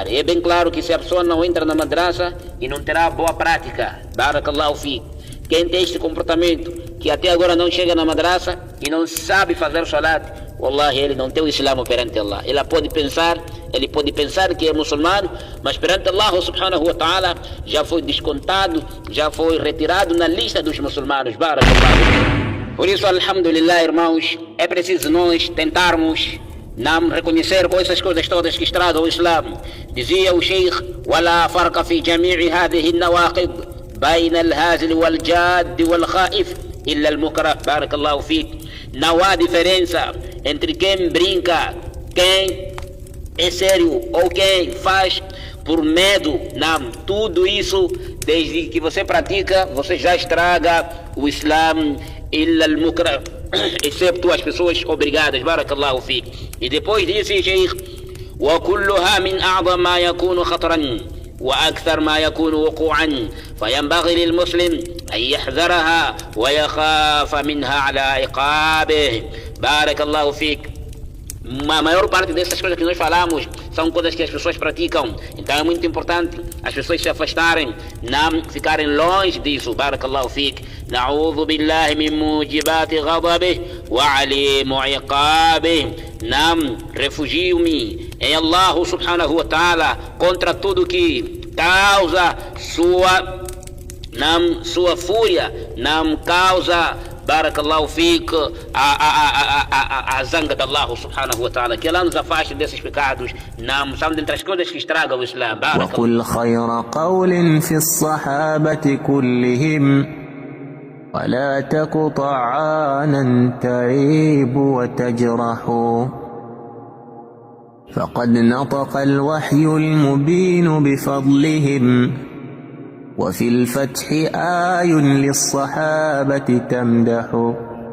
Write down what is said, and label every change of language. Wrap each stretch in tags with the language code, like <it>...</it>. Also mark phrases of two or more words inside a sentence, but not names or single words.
<pt>É bem claro que se a pessoa não entra na madraça e não terá boa prática,</pt> <ar>بارك الله في.</ar> <pt>Quem tem este comportamento, que até agora não chega na madraça e não sabe fazer salat, wallahi, ele não tem o Islã perante Allah. Ele pode pensar que é muçulmano, mas perante Allah</pt> <ar>سبحانه وتعالى</ar> <pt>já foi descontado, já foi retirado na lista dos muçulmanos. Barakallahu. Por isso, alhamdulillah, irmãos, é preciso nós tentarmos reconhecer com essas coisas todas que estragam o Islã. Dizia o Sheikh:</pt> <ar>ولا فرق في جميع هذه النواقض بين الهازل والجاد والخائف إلا المكره. بارك الله فيك.</ar> <pt>Não há diferença entre quem brinca, quem é sério ou quem faz por medo. Não, tudo isso, desde que você pratica, você já estraga o Islã.</pt> <ar>إلا المكره,</ar> <pt>excepto as pessoas obrigadas.</pt> <ar>بارك الله فيك.</ar> <pt>E depois disse Sheikh:</pt> <ar>وكلها من أعظم ما يكون خطرا وأكثر ما يكون وقوعا فينبغي للمسلم أن يحذرها ويخاف منها على عقابه. بارك الله فيك.</ar> <pt>A maior parte dessas coisas que nós falamos são coisas que as pessoas praticam. Então é muito importante as pessoas se afastarem, não ficarem longe disso.</pt> <ar>بارك الله فيك. نعوذ بالله من موجبات غضبه وأليم عقابه.</ar> <pt>Não, refugio-me em Allah</pt> <ar>سبحانه وتعالى</ar> <pt>contra tudo que causa sua fúria, não causa,</pt> <ar>بارك الله فيك,</ar> <pt>a zanga de Allah</pt> <ar>سبحانه وتعالى.</ar> <pt>Que Allah nos afaste desses pecados. Não são dentre as coisas que estragam o Islã.</pt> <ar>وقل خير قول في الصحابة كلهم ولا تك طعانا تعيب وتجرح فقد نطق الوحي المبين بفضلهم وفي الفتح آي للصحابة تمدح</ar>